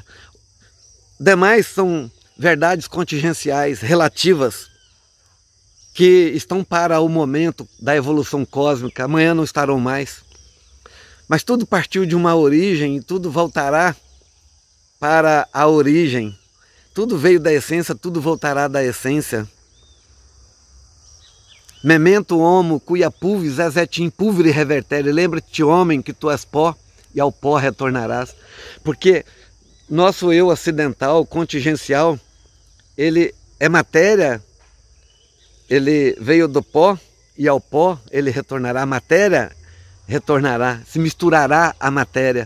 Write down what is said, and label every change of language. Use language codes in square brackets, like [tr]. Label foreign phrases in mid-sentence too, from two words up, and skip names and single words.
[pt] Demais são verdades contingenciais, relativas, que estão para o momento da evolução cósmica, amanhã não estarão mais. Mas tudo partiu de uma origem e tudo voltará para a origem. Tudo veio da essência, tudo voltará da essência. [la] Memento homo, cuia pulvis es et in pulvere revertere. [pt] Lembra-te, homem, que tu és pó e ao pó retornarás. Porque nosso eu acidental, contingencial, ele é matéria, ele veio do pó e ao pó ele retornará. A matéria retornará, se misturará à matéria.